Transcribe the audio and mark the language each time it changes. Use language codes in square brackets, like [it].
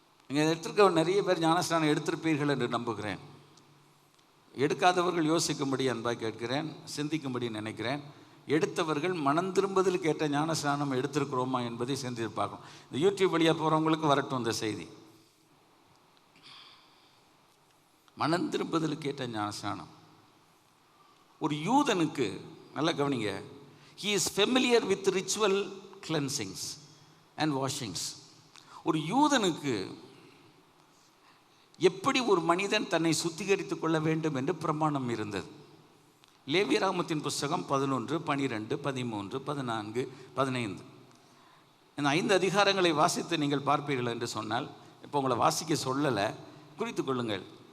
[ta] நீங்கள் எடுத்திருக்க நிறைய பேர் ஞானஸ்நானம் எடுத்திருப்பீர்கள் என்று நம்புகிறேன். எடுக்காதவர்கள் யோசிக்கும்படி அன்பாக கேட்கிறேன், சிந்திக்கும்படி நினைக்கிறேன். எடுத்தவர்கள் மனம் திரும்புதலுக்கு ஏற்ற ஞானஸ்நானம் எடுத்திருக்கிறோமா என்பதை சிந்தித்து பார்க்கணும். இந்த யூடியூப் வழியாக போகிறவங்களுக்கு வரட்டும் இந்த செய்தி. மனம் திரும்புதலுக்கு ஏற்ற ஞானஸ்நானம். ஒரு யூதனுக்கு நல்லா கவனிங்க, [en] he is familiar with ritual cleansings and washings. [ta] ஒரு யூதனுக்கு எப்படி ஒரு மனிதன் தன்னை சுத்திகரித்துக் கொள்ள வேண்டும் என்று பிரமாணம் இருந்தது. லேவியராகமத்தின் புஸ்தகம் 11, 12, 13, 14, 15 இந்த 5 அதிகாரங்களை வாசித்து நீங்கள் பார்ப்பீர்கள் என்று சொன்னால், இப்போ உங்களை வாசிக்க சொல்லலை, குறித்து கொள்ளுங்கள்.